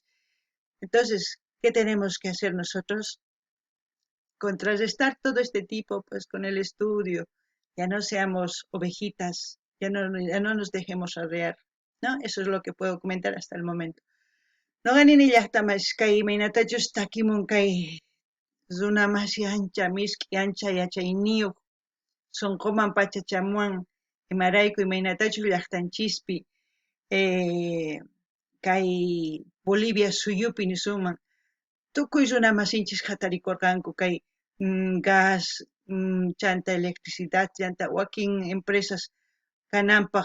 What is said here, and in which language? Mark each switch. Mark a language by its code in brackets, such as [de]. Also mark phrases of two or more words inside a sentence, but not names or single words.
[es] Entonces, ¿qué tenemos que hacer nosotros? Contrarrestar todo este tipo, pues con el estudio, ya no seamos ovejitas, ya no nos dejemos arrear, ¿no? Eso es lo que puedo comentar hasta el momento. [qu] No ganin llaqtamas kay imaynatachus takimun kay runamasi ancha miski ancha yachayniyuq sunquman pachachamuwan imarayku imaynatachus llaqtanchispi kay Bolivia suyupi nisunman tukuy runamasinchis hatarikurqanku kay gas, chanta electricidad, chanta wakin empresas kananpaq